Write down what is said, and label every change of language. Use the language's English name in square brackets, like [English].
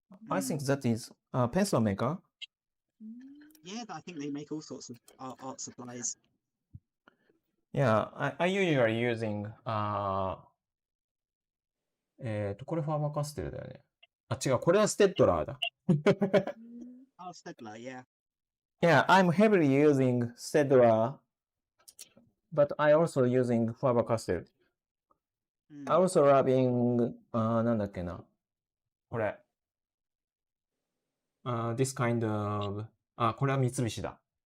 [English] I think that is a pencil maker. Yeah, I think they make all sorts of art supplies. Yeah, I usually using, [Japanese] これファーマーカステルだよね。あ、違う、これはステッドラーだ。 [English] Oh, Stedler, yeah. Yeah, I'm heavily using Stedler, but I also using Faber-Castell. I also loving, [Japanese] なんだっけな。これ。 [English] this kind of, [Japanese] これは三菱だ。